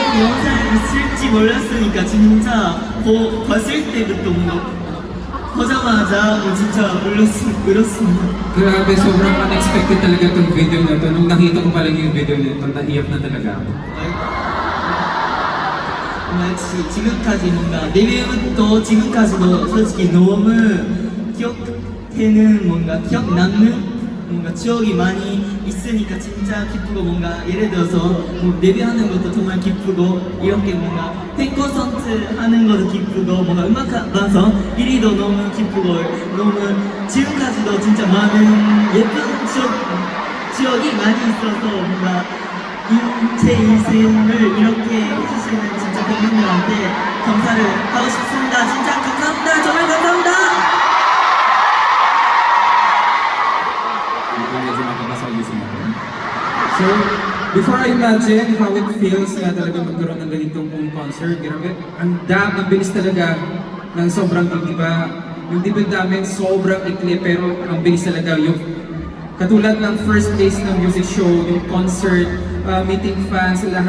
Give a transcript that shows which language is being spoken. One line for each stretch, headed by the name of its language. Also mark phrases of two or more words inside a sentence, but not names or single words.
Korean: 영상 있을지 몰랐으니까 진짜 봤을 때부터 뭔가 보자마자 진짜 울었습니다.
Filipino: Grabe, sobrang unexpected talaga itong video na to. Nung nakita ko pa lang yung video nito, naiyak na talaga ako.
Korean: 역시 지금까지 뭔가 데뷔부터 지금까지도 솔직히 너무 기억되는 뭔가 기억 남는 뭔가 추억이 많이 있으니까 진짜 기쁘고 뭔가 예를 들어서 뭐 데뷔하는 것도 정말 기쁘고 이렇게 뭔가 팬 콘서트 하는 것도 기쁘고 뭔가 음악 방송 1위도 너무 기쁘고 너무 지금까지도 진짜 많은 예쁜 추억이 많이 있어서 뭔가 제 인생을 이렇게 해주시는 진짜 팬분들한테 감사를 하고 싶습니다. 진짜 감사합니다. 정말 감사합니다.
Filipino: Medyo makakasalisin ako.
English: So, before I imagine how it feels
Filipino: na talaga magkaroon ng ganitong concert, grabe, ang bilis talaga ng sobrang diba. Yung debut namin sobrang ikli pero ang bilis talaga yung katulad ng
English: first days
Filipino: ng
English: music show,
Filipino: yung concert,
English: meeting fans,
Filipino: lahat.